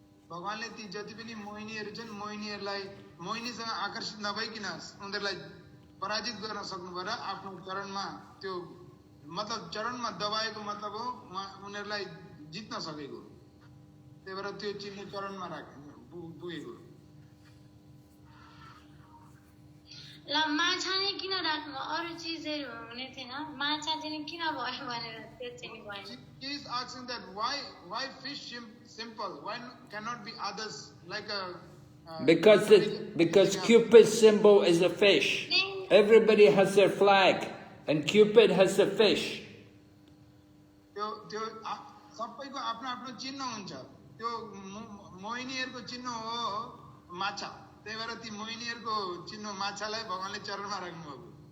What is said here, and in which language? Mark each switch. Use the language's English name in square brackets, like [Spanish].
[Nepali] भगवानले ती जति पनि मोहिनीहरू छन् मोहिनीहरूलाई मोहिनीसँग आकर्षित नभइकन उनीहरूलाई पराजित गर्न सक्नुभयो र आफ्नो चरणमा त्यो मतलब चरणमा दबाएको मतलब हो उनीहरूलाई जित्न सकेको. त्यही भएर त्यो चिन्ह चरणमा पुगेको. ल माछा नै किन राख्नु, अरु चीजहरु हुने थिएन, माछा चाहिँ किन भयो भनेर त्यो चाहिँ भएन. [English] He is asking that why fish simple, why cannot be others like a because Cupid's symbol is a fish. Everybody has their flag and Cupid has a fish. [Nepali] त्यो सबैको आफ्नो आफ्नो चिन्ह हुन्छ. त्यो मोहिनीहरुको चिन्ह हो माछा. त्यही भएर ती मोहिनीहरुको चिन्ह माछालाई भगवानले चरणमा राख्नुभएको.